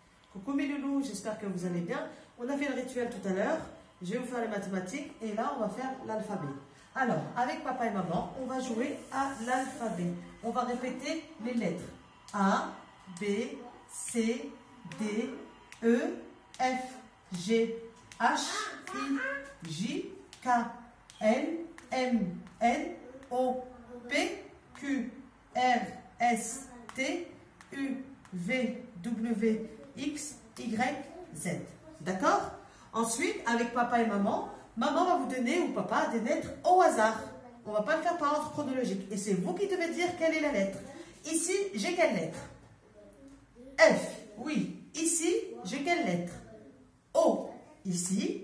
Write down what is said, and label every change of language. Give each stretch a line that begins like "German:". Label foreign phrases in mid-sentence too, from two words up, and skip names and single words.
French: Coucou mes loulous, j'espère que vous allez bien. On a fait le rituel tout à l'heure. Je vais vous faire les mathématiques et là, on va faire l'alphabet. Alors, avec papa et maman, on va jouer à l'alphabet. On va répéter les lettres. A, B, C, D, E, F, G, H, I, J, K, L, M, N, O, P, Q, R, S, T, U, V, W, X, Y, Z. D'accord? Ensuite, avec papa et maman, maman va vous donner, ou papa, des lettres au hasard. On ne va pas le faire par ordre chronologique. Et c'est vous qui devez dire quelle est la lettre. Ici, j'ai quelle lettre? F, oui. Ici, j'ai quelle lettre? O, ici.